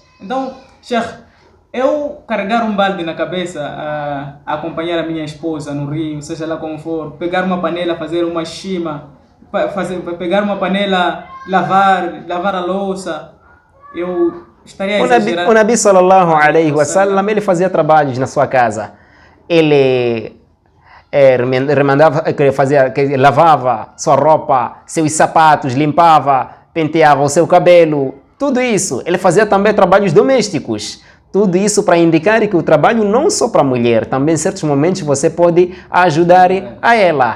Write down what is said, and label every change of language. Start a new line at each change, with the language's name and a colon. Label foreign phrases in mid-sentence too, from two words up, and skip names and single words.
Portuguese: Então, Sheikh, eu carregar um balde na cabeça, a acompanhar a minha esposa no rio, seja lá como for, pegar uma panela, fazer uma shima, pegar uma panela, lavar a louça, eu estaria exagerando. O
Arabic: نبي صلى الله عليه وسلم,
Portuguese: ele fazia trabalhos na sua casa. Ele lavava sua roupa, seus sapatos, limpava, penteava o seu cabelo, tudo isso. Ele fazia também trabalhos domésticos. Tudo isso para indicar que o trabalho não só para a mulher, também em certos momentos você pode ajudar a ela.